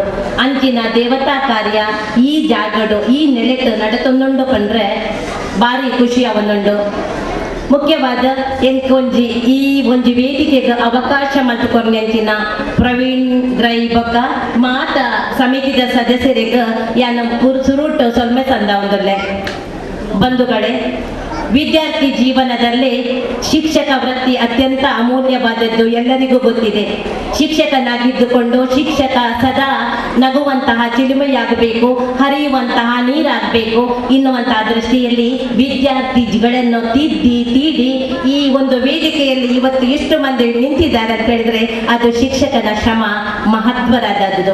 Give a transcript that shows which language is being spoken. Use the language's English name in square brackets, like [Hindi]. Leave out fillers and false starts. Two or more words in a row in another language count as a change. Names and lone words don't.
[Tulu] ಅಂಚಿನ ದೇವತಾ ಕಾರ್ಯ ಈ ಜಾಗಡು ಈ ನೆಲೆಟ್ ನಡತೊಂದುಂಡು ಕಂಡ್ರೆ ಭಾರಿ ಖುಷಿ ಅವನುಂಡು. ಮುಖ್ಯವಾದ ಎಂಕೊಂಜಿ ಈ ಒಂಜಿ ವೇದಿಕೆಗೆ ಅವಕಾಶ ಮಲ್ತುಕೊರ್ನೆಂಚಿನ ಪ್ರವೀಣ್ ರೈ ಬೊಕ್ಕ ಮಾತ ಸಮಿತಿದ ಸದಸ್ಯರಿಗೆ ಯಾನ ಸುರುಟ್ಟು ಸೊಲ್ಮೆ ತಂದ ಒಂದೊಳ್ಳೆ ಬಂಧುಗಳೇ. [Kannada] ವಿದ್ಯಾರ್ಥಿ ಜೀವನದಲ್ಲಿ ಶಿಕ್ಷಕ ವೃತ್ತಿ ಅತ್ಯಂತ ಅಮೂಲ್ಯವಾದದ್ದು ಎಲ್ಲರಿಗೂ ಗೊತ್ತಿದೆ. ಶಿಕ್ಷಕನಾಗಿದ್ದುಕೊಂಡು ಶಿಕ್ಷಕ ಸದಾ ನಗುವಂತಹ ಚಿಲುಮೆಯಾಗಬೇಕು, ಹರಿಯುವಂತಹ ನೀರಾಗಬೇಕು ಎನ್ನುವಂತಹ ದೃಷ್ಟಿಯಲ್ಲಿ ವಿದ್ಯಾರ್ಥಿಗಳನ್ನು ತೀಡಿ ಈ ಒಂದು ವೇದಿಕೆಯಲ್ಲಿ ಇವತ್ತು ಎಷ್ಟು ಮಂದಿ ನಿಂತಿದ್ದಾರೆ ಅಂತ ಹೇಳಿದ್ರೆ ಅದು ಶಿಕ್ಷಕನ ಶ್ರಮ ಮಹತ್ವರಾದದ್ದು.